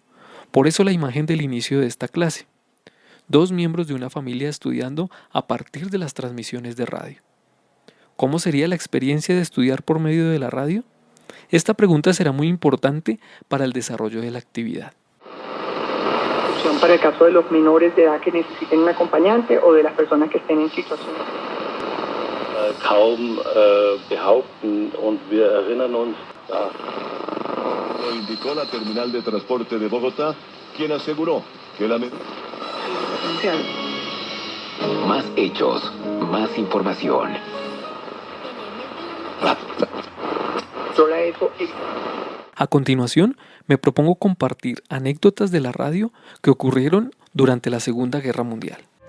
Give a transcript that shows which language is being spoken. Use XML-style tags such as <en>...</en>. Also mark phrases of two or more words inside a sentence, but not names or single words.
<es>Por eso la imagen del inicio de esta clase. Dos miembros de una familia estudiando a partir de las transmisiones de radio. ¿Cómo sería la experiencia de estudiar por medio de la radio? Esta pregunta será muy importante para el desarrollo de la actividad. Para el caso de los menores de edad que necesiten un acompañante o de las personas que estén en situación.</es> <de>Kaum behaupten und wir erinnern uns.</de> <es>Lo indicó la terminal de transporte de Bogotá, quien aseguró que la Más hechos, más información. A continuación, me propongo compartir anécdotas de la radio que ocurrieron durante la Segunda Guerra Mundial.</es>